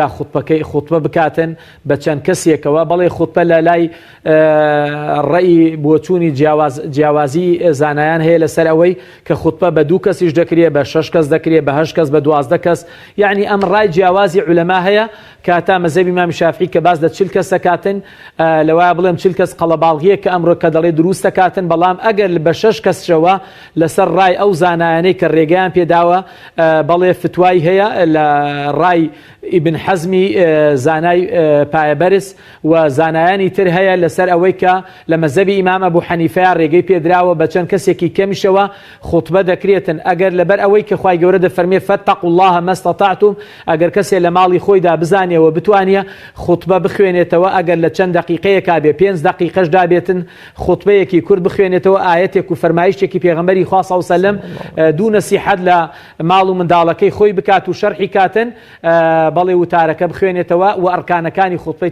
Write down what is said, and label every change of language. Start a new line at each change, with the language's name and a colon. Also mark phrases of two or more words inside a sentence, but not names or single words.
Central Kurdish: خوتبە بکاتن بە چەند کەسێکەوە بەڵێ خوتبە لە لای ڕێی بۆچوونی جیاوازی زانایان هەیە لەسەر ئەوەی کە خوتبە بە 2 کەسیش دەکرێت بە 6 کەس دەکرێت بە 8 کەس بە 12 کەس یعنی ئەم ڕای جیاوازی عولەما هەیە کاتا مەزهەبی ئیمام شافعی کە باز لە 40 کەس دەکاتن لەوایە بڵێم 40 کەس قەڵەباڵغیە کە ئەمڕۆ کە دەڵێ دروست دەکاتن بەڵام ئەگەر بە 6 کەسشەوە لەسەر ڕای ئەو زانایانەی کە ڕێگەیان پێداوە بەڵێ فتوای هەیە لە ڕای ئیبن حەزمی زانای پایەبەرز و زانایانی تر هەیە لەسەر ئەوەی کە لە مەزەبی ئیمام ئەبوو حەنیفەیە ڕێگەی پێدراوە بە چەند کەسێکی کەمیشەوە خوتبە دەکرێتن ئەگەر لەبەر ئەوەی کە خوای گەورە دەفەرمێ
Arabic: فەتەقوا الله ما استطعتم
Central Kurdish: ئەگەر کەسێ لە ماڵی خۆیدا بزانێەوە بتوانێ خوتبە بخوێنێتەوە ئەگەر لە چەند دقیقەیەکا بێ 5 دقیقەش دابێتن خوتبەیەکی کورد بخوێنێتەوە ئاەتێک و فەرمایشتێکی پێغەمبەری خوا صلی
Arabic: الله علیه وسلم
Central Kurdish: دوو نەسیحەت لە ماڵ و منداڵەکەی خۆی بکات و شەرحی کاتن بەڵێ وتارەکە بخوێنێتەوە و ئەرکانەکانی خوتبەی